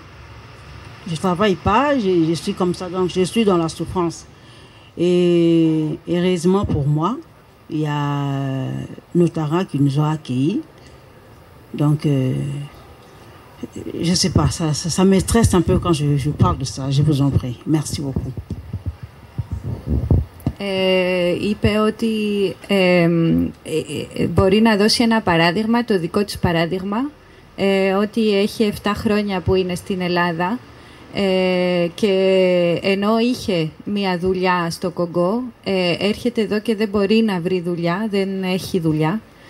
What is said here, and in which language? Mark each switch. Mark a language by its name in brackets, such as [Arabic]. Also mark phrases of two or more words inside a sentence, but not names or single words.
[French] Je ne travaille pas, je suis comme ça, donc je suis dans la souffrance. Et heureusement pour moi, il y a Notara qui nous a accueillis. Donc, je ne sais pas, ça me stresse un peu quand je parle de ça. Je vous en prie. Merci beaucoup. [Greek] Είπε ότι μπορεί να δώσει ένα παράδειγμα, το δικό της παράδειγμα, ότι έχει 7 χρόνια που είναι στην Ελλάδα και ενώ είχε μία δουλειά στο Κονγκό, έρχεται εδώ και δεν μπορεί να βρει δουλειά, δεν έχει δουλειά.